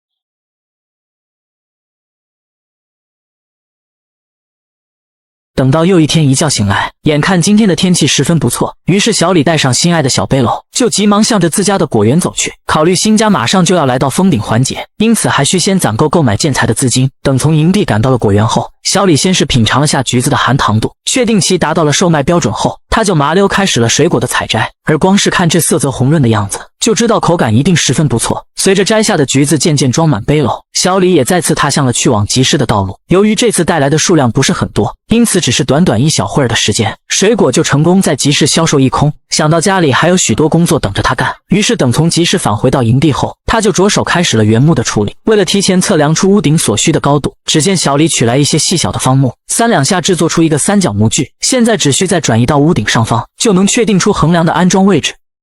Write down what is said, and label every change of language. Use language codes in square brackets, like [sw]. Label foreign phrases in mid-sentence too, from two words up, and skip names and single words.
[zh] 等到又一天一覺醒來，眼看今天的天氣十分不錯，於是小李帶上心愛的小背篓，就急忙向着自家的果園走去。考慮新家馬上就要來到封頂環節，因此還需先攢夠購買建材的資金。等從營地趕到了果園後，小李先是品嘗了下橘子的含糖度，確定其達到了售賣標準後，他就麻溜開始了水果的採摘。而光是看這色澤紅潤的樣子，就知道口感一定十分不錯。隨着摘下的橘子漸漸裝滿背篓，小李也再次踏向了去往集市的道路。由於這次帶來的數量不是很多，因此只是短短一小會兒的時間，水果就成功在集市銷售一空。想到家裡還有許多工作等着他幹，於是等從集市返回到營地後，他就着手開始了原木的處理。為了提前測量出屋頂所需的高度，只見小李取來一些細小的方木，三兩下制作出一個三角模具，現在只需再轉移到屋頂上方，就能確定出橫梁的安裝位置。